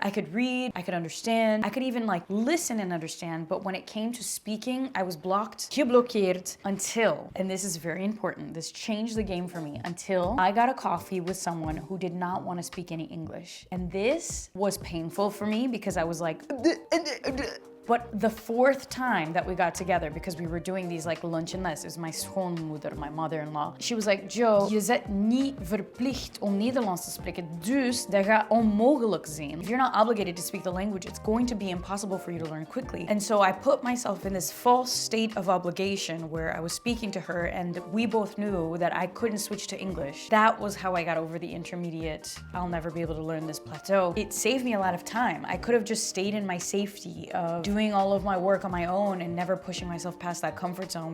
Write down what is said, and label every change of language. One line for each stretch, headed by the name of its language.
English: I could read, I could understand, I could even listen and understand, but when it came to speaking, I was blocked, geblokkeerd, until, and this is very important, this changed the game for me, until I got a coffee with someone who did not want to speak any English. And this was painful for me because I was like, but the fourth time that we got together, because we were doing these lunch and less, it was my schoonmoeder, my mother-in-law.
Dutch: She was like, Joe, je zit niet verplicht om Nederlands te spreken, dus dat gaat onmogelijk zijn.
English: If you're not obligated to speak the language, it's going to be impossible for you to learn quickly. And so I put myself in this false state of obligation where I was speaking to her and we both knew that I couldn't switch to English. That was how I got over the intermediate, I'll never be able to learn this plateau. It saved me a lot of time. I could have just stayed in my safety of doing all of my work on my own and never pushing myself past that comfort zone.